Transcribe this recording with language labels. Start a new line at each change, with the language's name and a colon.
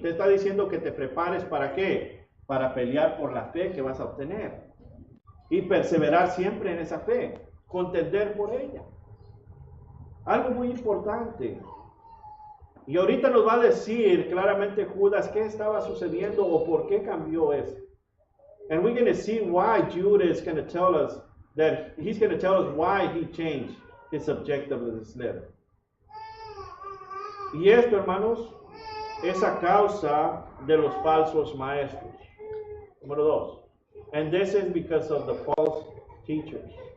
Spanish: Te está diciendo que te prepares ¿para qué? Para pelear por la fe que vas a obtener. Y perseverar siempre en esa fe. Contender por ella. Algo muy importante. Y ahorita nos va a decir claramente Judas qué estaba sucediendo o por qué cambió eso.
English: And we're going to see why Judas is going to tell us that he's going to tell us why he changed his objective of this letter.
Spanish: Y esto, hermanos, es a causa de los falsos maestros. Número 2.
English: And this is because of the false teachers.